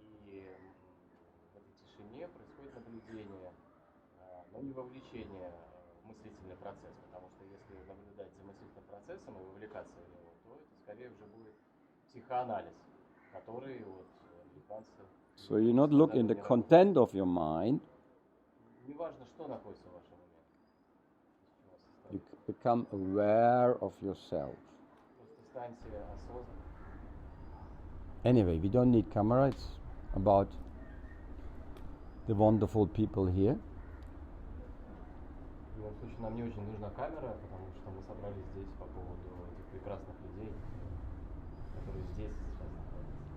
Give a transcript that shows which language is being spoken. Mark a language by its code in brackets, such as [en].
[ru] И в этой тишине происходит наблюдение, но не вовлечение в мыслительный процесс, потому что если наблюдать за мыслительным процессом и вовлекаться в него, то это скорее уже будет психоанализ, который вот американцы... [en] So you not look in the content of your mind, [ru] Неважно, что находится в вашем уме. [en] you become aware of yourself. [ru] Просто станьте осознанным. [en] Anyway, we don't need camera, it's about the wonderful people here. [ru] В любом случае, нам не очень нужна камера, потому что мы собрались здесь по поводу этих прекрасных людей, которые здесь сейчас находятся.